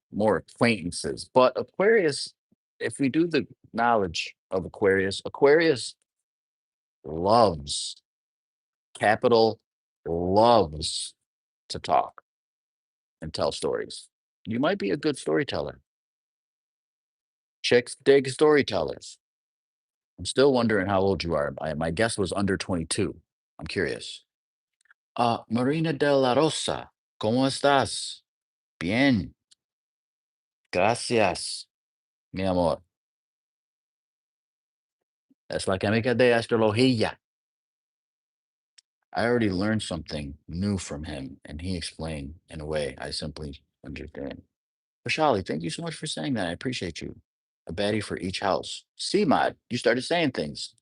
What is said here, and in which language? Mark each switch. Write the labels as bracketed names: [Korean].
[English] More acquaintances. But Aquarius, if we do the knowledge of Aquarius, Aquarius loves, capital loves to talk and tell stories. You might be a good storyteller. Chicks dig storytellers. I'm still wondering how old you are. My guess was under 22. I'm curious. [Spanish] Marina de la Rosa, ¿cómo estás? Bien. Gracias, mi amor. Es la química de astrología. [English] I already learned something new from him, and he explained in a way I simply understand. Vishali, thank you so much for saying that. I appreciate you. A baddie for each house. CMOD, you started saying things.